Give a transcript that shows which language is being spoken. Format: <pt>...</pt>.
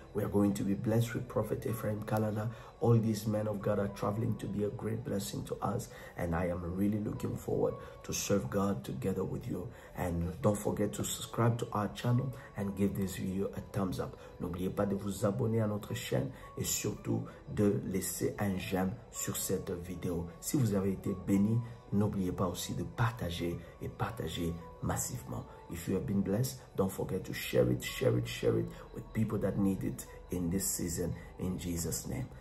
<en>We are going to be blessed with Prophet Ephraim Kalala. All these men of God are traveling to be a great blessing to us. And I am really looking forward to serve God together with you. And don't forget to subscribe to our channel and give this video a thumbs up.</en> <fr>N'oubliez pas de vous abonner à notre chaîne et surtout de laisser un j'aime sur cette vidéo. Si vous avez été béni, n'oubliez pas aussi de partager et partager massivement.</fr> <en>If you have been blessed, don't forget to share it with people that need it in this season in Jesus' name.</en>